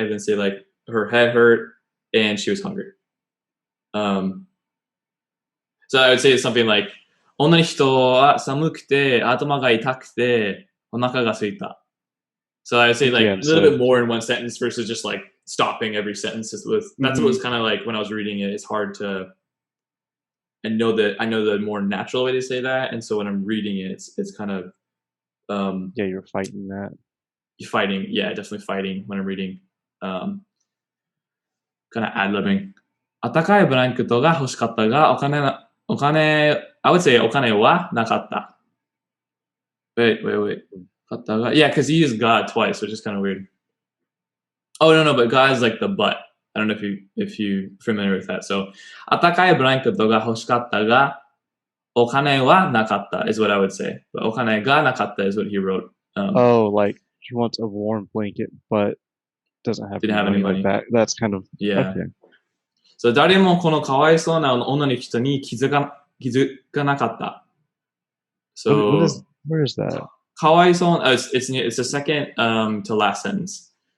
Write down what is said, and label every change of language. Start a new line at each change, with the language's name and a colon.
English: And then say like her head hurt and she was hungry. So I would say something like
Japanese: 女の人は寒くて頭が痛くてお腹が空いた.
English: So I would say like a little bit more in one sentence versus just like stopping every sentence with that's what was kind of like when I was reading it. It's hard to I know the more natural way to say that, and so when I'm reading it, it's kind of yeah, you're fighting that. You're fighting, yeah, definitely fighting when I'm reading. Kind of ad-libbing.
Japanese: 暖かいブランケットが欲しかったが、お金、
English: I would say
Japanese: お金はなかった。
English: Wait. Yeah, because he used God twice, which is kind of weird. Oh no, but God is like the but. I don't know if you familiar with that.
Japanese: So 暖かいブランケットが欲しかったが、お金はなかった
English: is what I would say. But
Japanese: お金がなかった
English: is what he wrote. Like he wants a warm blanket, but didn't have any money. Like that. That's kind of yeah. Okay.
Japanese: So 誰もこのかわいそうな女の人に気づかなかった。
English: So where is that?
Japanese: かわいそう、
English: it's the second to last sentence.